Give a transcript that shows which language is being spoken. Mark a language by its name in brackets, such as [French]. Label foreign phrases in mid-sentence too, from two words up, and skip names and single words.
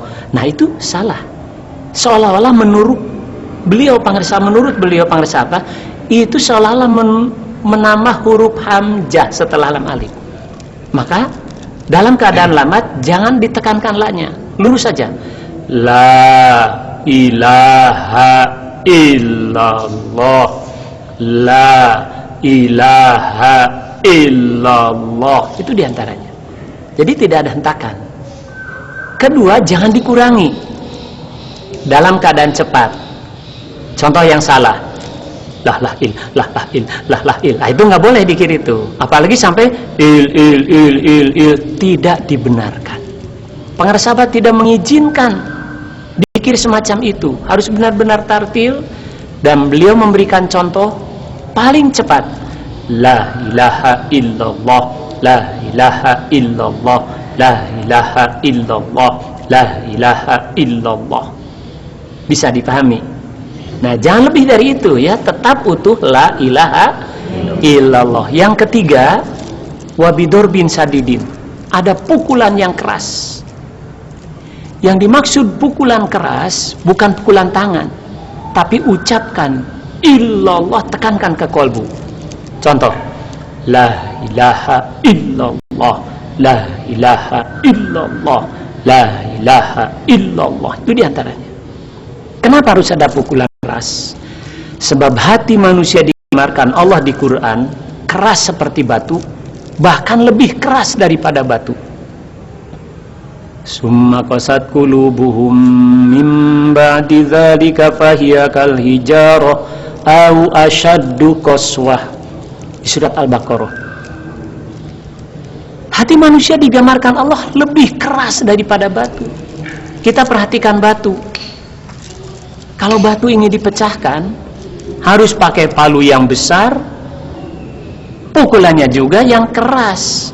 [Indonesian] Nah, itu salah. Seolah-olah menurut beliau Pangresa apa? Itu seolah-olah menambah huruf hamzah setelah lam alif. Maka dalam keadaan lamat jangan ditekankan la-nya, lurus saja. [Arabic] لا إله إلا الله، لا إله إلا الله. [Indonesian] Itu diantaranya. Jadi tidak ada hentakan. Kedua, jangan dikurangi dalam keadaan cepat. Contoh yang salah, lah il. Nah, itu nggak boleh dikir itu. Apalagi sampai il tidak dibenarkan. Pangresa Abah tidak mengizinkan dikir semacam itu. Harus benar-benar tartil, dan beliau memberikan contoh paling cepat. [Arabic] لا إله إلا الله، لا إله إلا الله، لا إله إلا الله، لا إله إلا الله. [Indonesian] Bisa dipahami? Nah, jangan lebih dari itu ya, tetap utuh [Arabic] لا إله إلا الله. [Indonesian] Yang ketiga, [Arabic] وبضرب شديد, [Indonesian] ada pukulan yang keras. Yang dimaksud pukulan keras bukan pukulan tangan, tapi ucapkan illallah, tekankan ke kolbu. Contoh, [Arabic] لا إله إلا الله، لا إله إلا الله، لا إله إلا الله. [Indonesian] Itu diantaranya. Kenapa harus ada pukulan keras? Sebab hati manusia digemarkan Allah di Quran keras seperti batu, bahkan lebih keras daripada batu. [Arabic] ثم قست قلوبهم من بعد ذلك فهي كالحجارة أو أشد قسوة. [Indonesian] Di surat Al-Baqarah. Hati manusia digamarkan Allah lebih keras daripada batu. Kita perhatikan batu. Kalau batu ini dipecahkan, harus pakai palu yang besar, pukulannya juga yang keras.